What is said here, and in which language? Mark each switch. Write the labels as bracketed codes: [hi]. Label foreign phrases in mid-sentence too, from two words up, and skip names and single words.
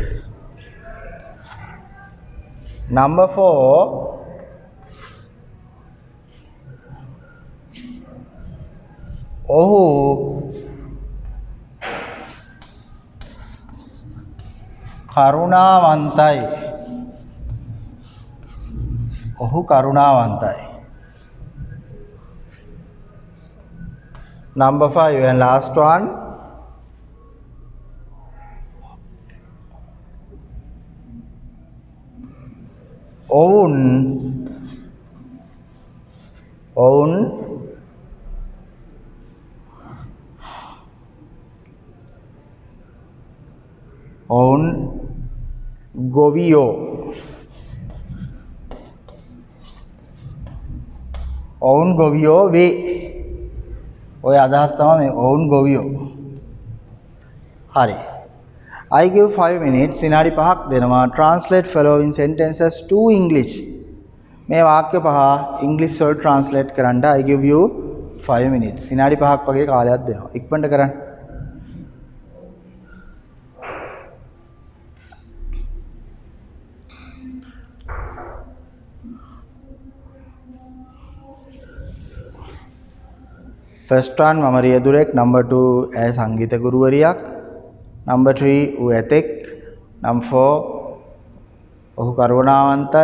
[si] Number 4, ඔහු කරුණාවන්තයි. ඔහු කරුණාවන්තයි. [en] Number 5 and last one, [si] ඔවුන් ඔවුන් ගොවියෝ. ඔවුන් ගොවියෝ වේ. ඔය අදහස් තමයි මේ ඔවුන් ගොවියෝ. හරි. [en] I give 5 minutes [si] විනාඩි 5ක් දෙනවා. [en] Translate following sentences to English. [si] මේ වාක්‍ය පහ ඉංග්‍රීසි වලට translate කරන්න [en] I give you 5 minutes. [si] විනාඩි 5ක් වගේ කාලයක් දෙනවා. ඉක්මනට කරන්න. [en] First one [si] මම රියදුරෙක්. Number 2 ඇය සංගීත ගුරුවරියක්. Number 3 ඌ ඇතෙක්. Number 4 ඔහු කරුණාවන්තයි.